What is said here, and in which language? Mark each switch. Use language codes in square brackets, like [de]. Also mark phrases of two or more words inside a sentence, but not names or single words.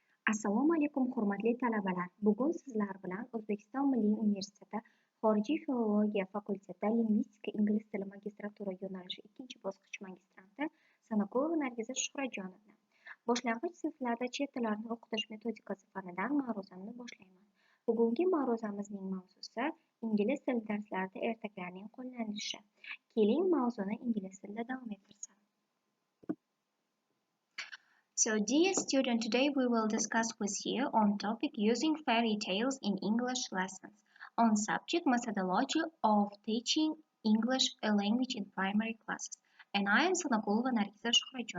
[uz] Assalomu alaykum hurmatli talabalar. Bugun sizlar bilan O'zbekiston Milliy universiteti Xorijiy filologiya fakulteti lingvistika ingliz tili magistratura yo'nalishi 2-bosqich magistranti Sanokulova N.Sh. Boshlang'ich sinflarda chet tillarini o'qitish metodikasi fanidan ma'ruzamni boshlayman. Bugungi ma'ruzamizning mavzusi ingliz tili darslarida ertaklarning qo'llanilishi. Keling, mavzuni ingliz tilida davom ettirsam. [en] So, dear student, today we will discuss with you on topic using fairy tales in English lessons on subject methodology of teaching English language in primary classes. And I am Sanokulova N.Sh.